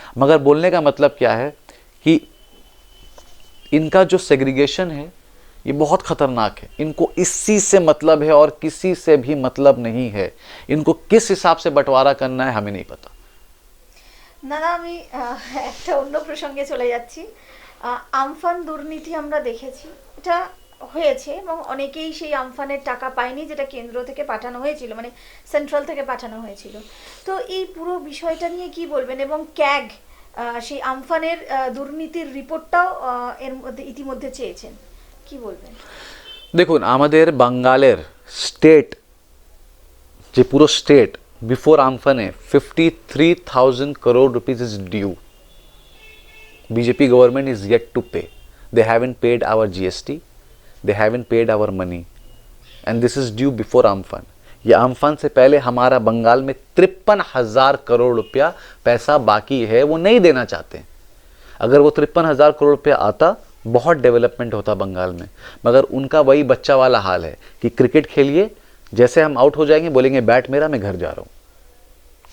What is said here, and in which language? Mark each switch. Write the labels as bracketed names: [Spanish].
[Hindi] मगर बोलने का मतलब क्या है कि इनका जो सेग्रीगेशन है ये बहुत खतरनाक है। इनको इसी से मतलब है और किसी से भी मतलब नहीं है। इनको किस हिसाब से बंटवारा करना है हमें नहीं पता। [Bangla] না আমি একটা অন্য প্রসঙ্গে চলে যাচ্ছি। আমফান দুর্নীতি আমরা দেখেছি, এটা হয়েছে এবং অনেকেই সেই আমফানের টাকা পায়নি যেটা কেন্দ্র থেকে পাঠানো হয়েছিল, মানে সেন্ট্রাল থেকে পাঠানো হয়েছিল। তো এই পুরো বিষয়টা নিয়ে কি বলবেন? এবং ক্যাগ সেই আমফানের দুর্নীতির রিপোর্টটাও এর মধ্যে ইতিমধ্যে চেয়েছেন, কি বলবেন? দেখুন, আমাদের বাঙ্গালের স্টেট যে পুরো state before আমফানে 53,000 [English] crore rupees is due. BJP government is yet to pay. They haven't paid our GST. They haven't paid our money. And this is due before Amphan. [Hindi] ये आम्फान से पहले हमारा बंगाल में 53,000 करोड़ रुपया पैसा बाकी है, वो नहीं देना चाहते हैं। अगर वो 53,000 करोड़ रुपया आता बहुत डेवलपमेंट होता बंगाल में। मगर उनका वही बच्चा वाला हाल है कि क्रिकेट खेलिए, जैसे हम आउट हो जाएंगे बोलेंगे बैट मेरा, मैं घर जा रहा हूँ।